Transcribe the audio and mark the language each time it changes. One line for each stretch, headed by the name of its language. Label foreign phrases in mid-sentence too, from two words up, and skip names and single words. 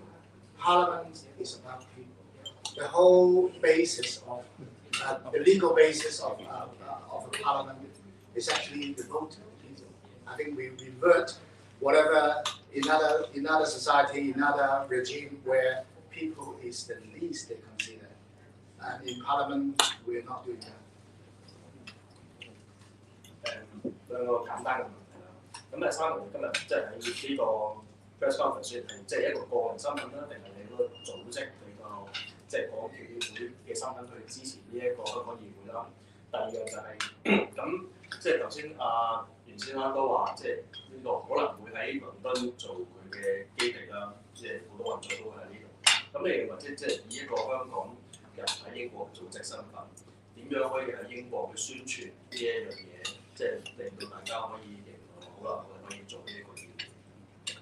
English: Parliament is about people. The whole basis of the legal basis of a parliament is actually the vote of people. I think we revert whatever in other society, in other regime where people is the least they consider. And in parliament, we're not doing that.
Cantonese: 兩個簡單嘅問題啦。咁Simon今日即係喺呢個
English: press conference
Cantonese: 係即係一個個人身份啦，定係你嗰個組織比較即係港協議會嘅身份去支持呢一個香港議會啦？第二個就係咁，即係頭先袁先生都話，即係呢個可能會喺倫敦做佢嘅基地啦，即係好多運作都會喺呢度。咁你認為即係以一個香港人喺英國組織身份，點樣可以喺英國去宣傳呢一樣嘢，即係令到大家可以認同好啦，我哋可以做呢一個議會。